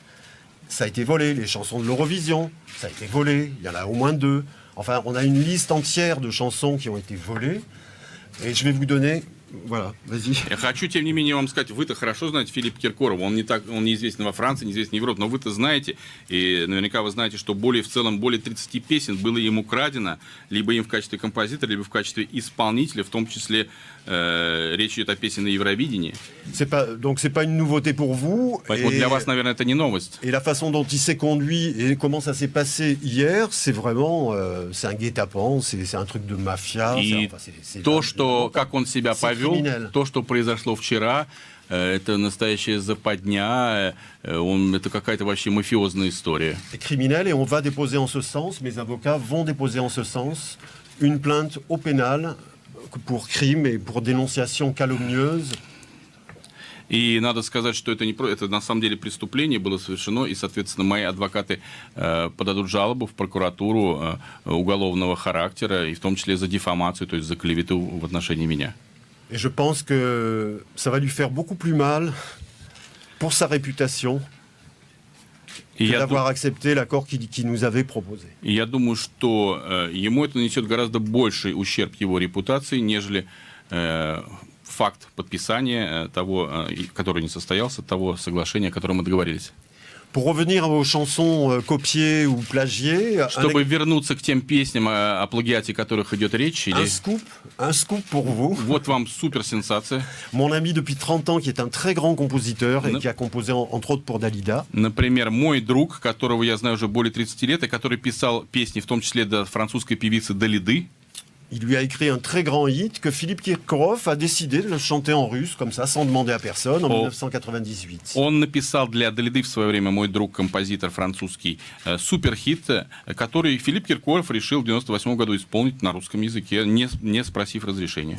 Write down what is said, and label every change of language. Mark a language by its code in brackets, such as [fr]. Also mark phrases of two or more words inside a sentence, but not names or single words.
[fr] Ça a été volé, les chansons de l'Eurovision, ça a été volé, il y en a au moins 2. Enfin, on a une liste entière de chansons qui ont été volées. Et je vais vous donner... Voilà, vas-y. [ru] Я хочу, тем не менее, вам сказать, вы-то хорошо знаете Филиппа Киркорова, он неизвестен во Франции, неизвестен в Европе, но вы-то знаете, и наверняка вы знаете, что в целом более 30 песен было им украдено, либо им в качестве композитора, либо в качестве исполнителя, в том числе речь идет о песне на Евровидении. [fr] Donc c'est pas une nouveauté pour vous. [ru] Поэтому для вас, наверное, это не новость. [fr] Et la façon dont il s'est conduit et comment ça s'est passé hier, c'est vraiment, c'est un guet-apens, c'est un truc de mafia. [ru] И то, что, как он себя повел, то, что произошло вчера, это настоящая западня, это какая-то вообще мафиозная история. [fr] C'est criminel et on va déposer en ce sens, mes avocats vont déposer en ce sens une plainte au pénal pour crime et pour dénonciation calomnieuse. [ru] И надо сказать, что это на самом деле преступление было совершено, и, соответственно, мои адвокаты подадут жалобу в прокуратуру уголовного характера, и в том числе за диффамацию, то есть за клевету в отношении меня. [fr] Et je pense que ça va lui faire beaucoup plus mal pour sa réputation que d'avoir accepté l'accord qu'il nous avait proposé. [ru] И я думаю, что ему это нанесет гораздо больший ущерб его репутации, нежели факт подписания того, который не состоялся, того соглашения, о котором мы договорились. [fr] Pour revenir aux chansons copiées ou plagiées, [ru] чтобы вернуться к тем песням, о плагиате которых идет речь, [fr] un scoop pour vous. [ru] Вот вам супер-сенсация. [fr] Mon ami depuis 30 ans, qui est un très grand compositeur et qui a composé entre autres pour Dalida. [ru] Например, мой друг, которого я знаю уже более 30 лет, и который писал песни, в том числе для французской певицы Далиды. [fr] Il lui a écrit un très grand hit que Philippe Kirkorov a décidé de le chanter en russe, comme ça, sans demander à personne, en 1998. [ru] Он написал для Далиды в свое время, мой друг, композитор французский, суперхит, который Филипп Киркоров решил в 1998 году исполнить на русском языке, не спросив разрешения.